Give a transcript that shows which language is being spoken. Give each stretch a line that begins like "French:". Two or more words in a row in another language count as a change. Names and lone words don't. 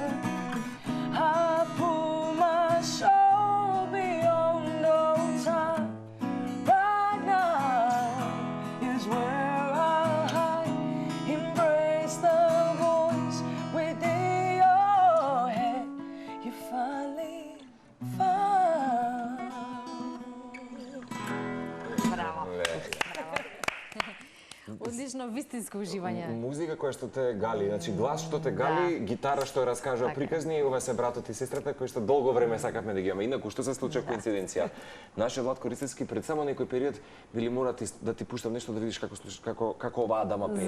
English: I pull my soul beyond all time. Where I'll hide, embrace the voice within your head. You finally found.
Macedonian: Браво. Одлично, вистинско уживање. Музика која што те гали, значи глас што те гали, гитара што ја раскажува приказни, ова се братот и сестрата кои што долго време сакавме да ги имаме. Инаку што се случи коинциденција? Нашиот Владко Ристевски пред само некој период били мора да ти пуштам нешто да видиш како оваа дама пее.